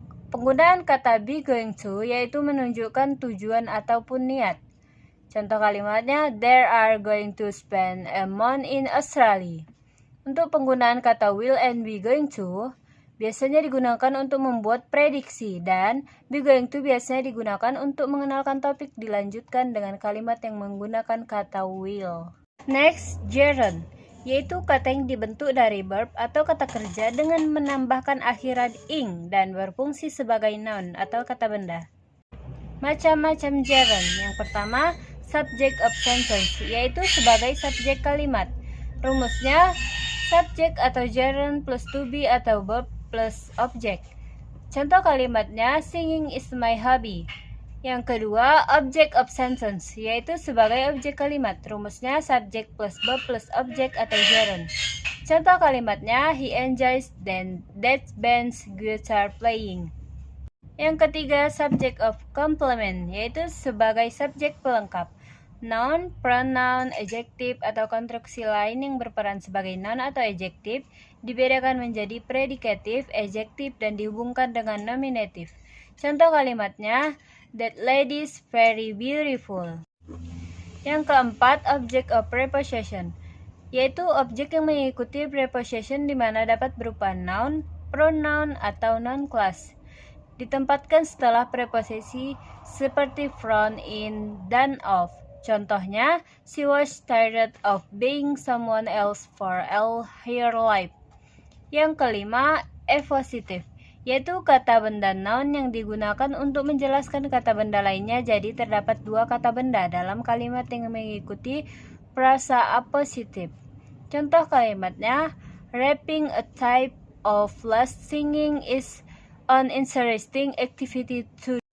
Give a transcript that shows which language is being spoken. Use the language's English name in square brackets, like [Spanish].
[Indonesian] Penggunaan kata be going to yaitu menunjukkan tujuan ataupun niat. Contoh kalimatnya, [English] they are going to spend a month in Australia. [Indonesian] Untuk penggunaan kata will and be going to biasanya digunakan untuk membuat prediksi, dan be going to biasanya digunakan untuk mengenalkan topik dilanjutkan dengan kalimat yang menggunakan kata will. Next, gerund, yaitu kata yang dibentuk dari verb atau kata kerja dengan menambahkan akhiran ing dan berfungsi sebagai noun atau kata benda. Macam-macam gerund. Yang pertama, subject of sentence, yaitu sebagai subjek kalimat. Rumusnya subject atau gerund plus to be atau verb plus object. Contoh kalimatnya, [English] singing is my hobby. [Indonesian] Yang kedua, object of sentence, yaitu sebagai objek kalimat. Rumusnya subject plus verb plus object atau gerund. Contoh kalimatnya, [English] he enjoys that band's guitar playing. [Indonesian] Yang ketiga, subject of complement, yaitu sebagai subjek pelengkap. Noun, pronoun, adjective, atau konstruksi lain yang berperan sebagai noun atau adjective dibedakan menjadi predikatif, adjektif, dan dihubungkan dengan nominatif. Contoh kalimatnya, [English] that lady is very beautiful. [Indonesian] Yang keempat, object of preposition, yaitu objek yang mengikuti preposition di mana dapat berupa noun, pronoun, atau noun class. Ditempatkan setelah preposisi seperti from, in, dan of. Contohnya, [English] she was tired of being someone else for all her life. [Indonesian] Yang kelima, efpositive, yaitu kata benda noun yang digunakan untuk menjelaskan kata benda lainnya. Jadi terdapat dua kata benda dalam kalimat yang mengikuti frasa appositif. Contoh kalimatnya, [English] rapping, a type of last singing, is an interesting activity to.